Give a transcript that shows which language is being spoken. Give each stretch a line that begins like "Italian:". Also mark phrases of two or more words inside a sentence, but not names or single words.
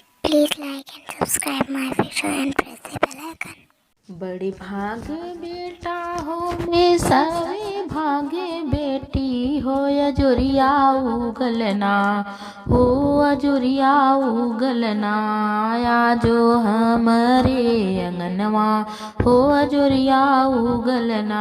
English: Please like and subscribe my video and press the bell icon.
Bhojpuri: बड़े भागे बेटा हो में सवे भागे बेटी हो अजुरिया उगलना हो अजुरिया उगलना आजो हमारे अंगनवा हो अजुरिया उगलना।